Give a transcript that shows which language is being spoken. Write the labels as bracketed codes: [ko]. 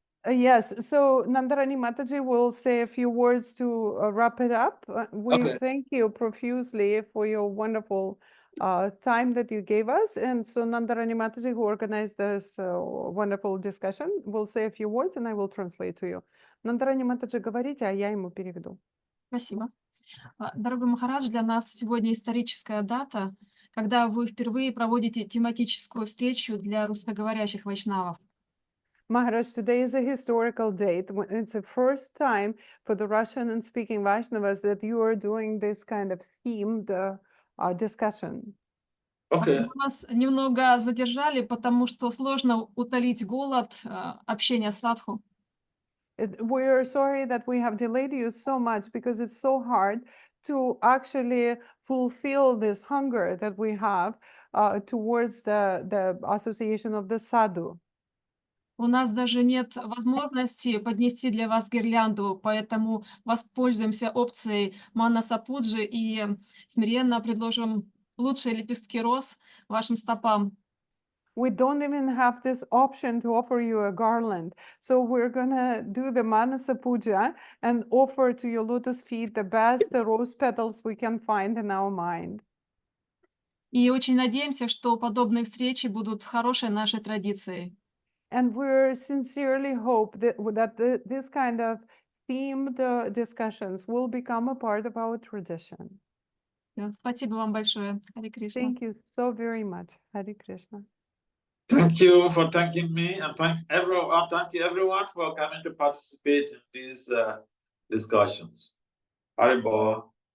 [en] yes, so Nandarani Mataji will say a few words to wrap it up. We thank you profusely for your wonderful time that you gave us. And so Nandarani Mataji, who organized this wonderful discussion, will say a few words, and I will translate to you. [ru] Nandarani Mataji, говорите, а я ему переведу. Спасибо. Дорогой Махарадж, для нас сегодня историческая дата, когда вы впервые проводите тематическую встречу для русскоговорящих вайшнавов. [en] Maharaj, today is a historical date. It's the first time for the Russian and speaking Vaishnavas that you are doing this kind of themed discussion. Okay. [ru] Мы вас немного задержали, потому что сложно утолить голод общения с садху. [en] We are sorry that we have delayed you so much because it's so hard to actually fulfill this hunger that we have towards the association of the sadhu. [ru] У нас даже нет возможности поднести для вас гирлянду, поэтому воспользуемся опцией Манаса Пуджи и смиренно предложим лучшие лепестки роз вашим стопам. [en] We don't even have this option to offer you a garland. So we're gonna do the Manasa Puja and offer to your lotus feet the best rose petals we can find in our mind. [ru] И очень надеемся, что подобные встречи будут хорошей нашей традицией. [en] And we sincerely hope that this kind of themed discussions will become a part of our tradition. [ru] Спасибо вам большое, Харе Кришна. [en] Thank you so very much. Hare Krishna. Thank you for thanking me, and thank you everyone for coming to participate in these discussions. Haribol.